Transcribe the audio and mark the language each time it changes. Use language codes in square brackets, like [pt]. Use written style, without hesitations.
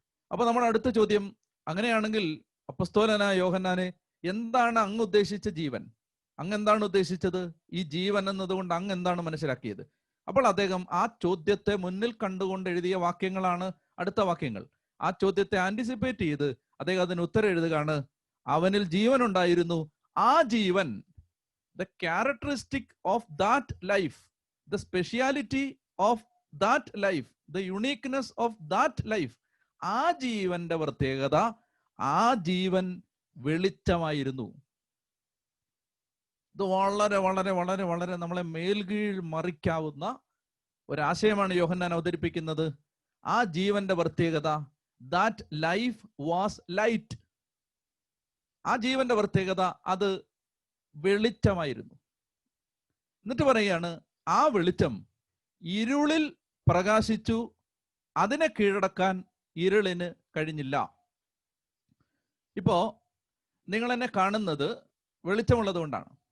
[ml] അപ്പൊ നമ്മുടെ അടുത്ത ചോദ്യം, അങ്ങനെയാണെങ്കിൽ അപ്പസ്തോലനായ യോഹന്നാനെ, എന്താണ് അങ്ങ് ഉദ്ദേശിച്ച ജീവൻ? അങ്ങ് എന്താണ് ഉദ്ദേശിച്ചത്? ഈ ജീവൻ എന്നതുകൊണ്ട് അങ്ങ് എന്താണ് മനസ്സിലാക്കിയത്? അപ്പോൾ അദ്ദേഹം ആ ചോദ്യത്തെ മുന്നിൽ കണ്ടുകൊണ്ട് എഴുതിയ വാക്യങ്ങളാണ് അടുത്ത വാക്യങ്ങൾ. ആ ചോദ്യത്തെ ആന്റിസിപ്പേറ്റ് ചെയ്ത് അദ്ദേഹം അതിന് ഉത്തരം എഴുതുകയാണ്. അവനിൽ ജീവൻ ഉണ്ടായിരുന്നു. ആ ജീവൻ, [en] the characteristic of that life, the speciality of that life, the uniqueness of that life, [ml] ആ ജീവന്റെ പ്രത്യേകത, ആ ജീവൻ വെളിച്ചമായിരുന്നു. ഇത് വളരെ വളരെ വളരെ വളരെ നമ്മളെ മേൽകീഴ് മറിക്കാവുന്ന ഒരാശയമാണ് യോഹന്നാൻ അവതരിപ്പിക്കുന്നത്. ആ ജീവന്റെ പ്രത്യേകത, [en] that life was light. [ml] ആ ജീവന്റെ പ്രത്യേകത അത് വെളിച്ചമായിരുന്നു. എന്നിട്ട് പറയുകയാണ്, ആ വെളിച്ചം ഇരുളിൽ പ്രകാശിച്ചു, അതിനെ കീഴടക്കാൻ ഇരുളിന് കഴിഞ്ഞില്ല. ഇപ്പോ നിങ്ങൾ എന്നെ കാണുന്നത് വെളിച്ചമുള്ളത് കൊണ്ടാണ്.